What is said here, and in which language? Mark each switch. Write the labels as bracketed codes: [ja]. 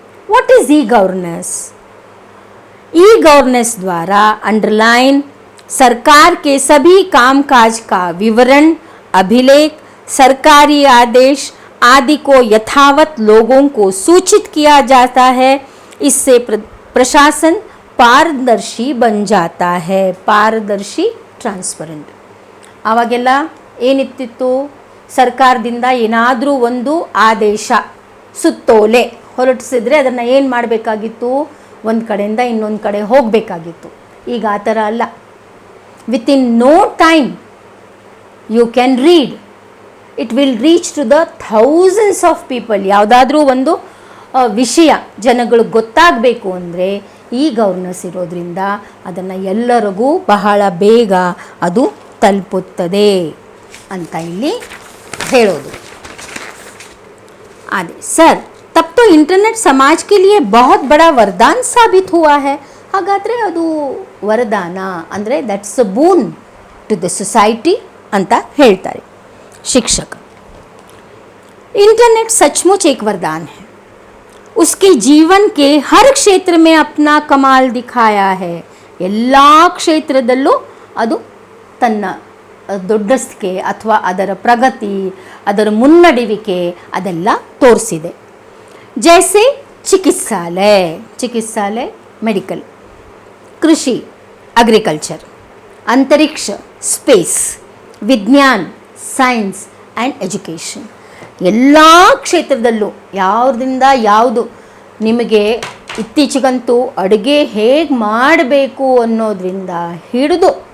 [en] What is e governance? [hi] E governance द्वारा underline सरकार के सभी कामकाज का विवरण, अभिलेख, सरकारी आदेश आदि को यथावत लोगों को सूचित किया जाता है। इससे प्रशासन पारदर्शी बन जाता है। पारदर्शी, ट्रांसपेरेंट। [kn] ಆವಾಗೆಲ್ಲ ಏನಿತ್ತಿತ್ತು, ಸರ್ಕಾರದಿಂದ ಏನಾದರೂ ಒಂದು ಆದೇಶ, ಸುತ್ತೋಲೆ ಹೊರಡಿಸಿದ್ರೆ ಅದನ್ನು ಏನು ಮಾಡಬೇಕಾಗಿತ್ತು, ಒಂದು ಕಡೆಯಿಂದ ಇನ್ನೊಂದು ಕಡೆ ಹೋಗಬೇಕಾಗಿತ್ತು. ಈಗ ಆ ಥರ ಅಲ್ಲ. [en] Within no time you can read, it will reach to the thousands of people. [kn] ಯಾವುದಾದ್ರೂ ಒಂದು ವಿಷಯ ಜನಗಳಿಗೆ ಗೊತ್ತಾಗಬೇಕು ಅಂದರೆ ಈ ಗವರ್ನೆನ್ಸ್ ಇರೋದ್ರಿಂದ ಅದನ್ನು ಎಲ್ಲರಿಗೂ ಬಹಳ ಬೇಗ ಅದು ತಲುಪುತ್ತದೆ ಅಂತ ಇಲ್ಲಿ ಹೇಳೋದು. [hi] आदि सर, तब तो इंटरनेट समाज के लिए बहुत बड़ा वरदान साबित हुआ है. [kn] ಹಾಗಾದರೆ ಅದು ವರದಾನ ಅಂದರೆ [en] that's a boon to the society [kn] ಅಂತ ಹೇಳ್ತಾರೆ ಶಿಕ್ಷಕ. [hi] इंटरनेट सचमुच एक वरदान है. उसके जीवन के हर क्षेत्र में अपना कमाल दिखाया है. [kn] ಎಲ್ಲ ಕ್ಷೇತ್ರದಲ್ಲೂ ಅದು ತನ್ನ ದೊಡ್ಡಸ್ತಿಕೆ ಅಥವಾ ಅದರ ಪ್ರಗತಿ, ಅದರ ಮುನ್ನಡೆಯುವಿಕೆ ಅದೆಲ್ಲ ತೋರಿಸಿದೆ. ಜೈಸೆ ಚಿಕಿತ್ಸಾಲಯ ಮೆಡಿಕಲ್, ಕೃಷಿ ಅಗ್ರಿಕಲ್ಚರ್, ಅಂತರಿಕ್ಷ ಸ್ಪೇಸ್, ವಿಜ್ಞಾನ ಸೈನ್ಸ್ ಆ್ಯಂಡ್ ಎಜುಕೇಷನ್, ಎಲ್ಲ ಕ್ಷೇತ್ರದಲ್ಲೂ ಯಾವುದರಿಂದ ಯಾವುದು ನಿಮಗೆ ಇತ್ತೀಚೆಗಂತೂ ಅಡುಗೆ ಹೇಗೆ ಮಾಡಬೇಕು ಅನ್ನೋದ್ರಿಂದ ಹಿಡಿದು